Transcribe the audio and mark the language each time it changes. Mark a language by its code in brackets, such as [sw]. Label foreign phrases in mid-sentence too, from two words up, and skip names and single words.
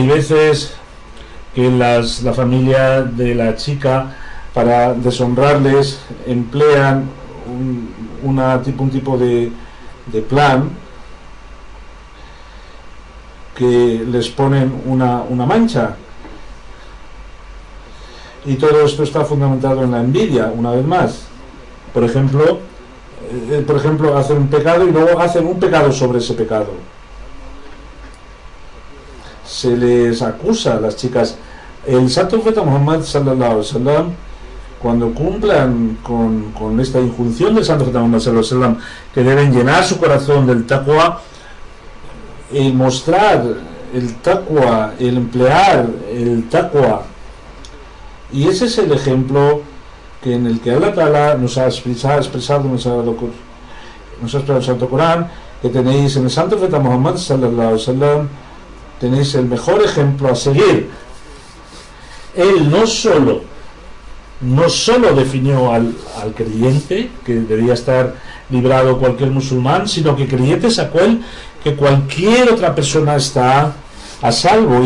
[es] Hay veces que la familia de la chica, para deshonrarles, emplean un tipo de plan que les ponen una mancha, y todo esto está fundamentado en la envidia, una vez más. Por ejemplo, hacen un pecado y luego hacen un pecado sobre ese pecado. Se les acusa a las chicas. El Santo Profeta Muhammad [ar] صلى الله عليه وسلم, [es] cuando cumplan con esta injunción del Santo Profeta Muhammad [ar] صلى الله عليه وسلم, [es] que deben llenar su corazón del taqwa, el mostrar el taqwa, el emplear el taqwa, y ese es el ejemplo en el que [ar] الله تعالى [es] nos ha expresado en el Santo Corán, que tenéis en el Santo Profeta Muhammad [ar] صلى الله عليه وسلم, [es] tenéis el mejor ejemplo a seguir. Él no solo definió al creyente, que debía estar librado cualquier musulmán, sino que creyente es aquel que cualquier otra persona está a salvo.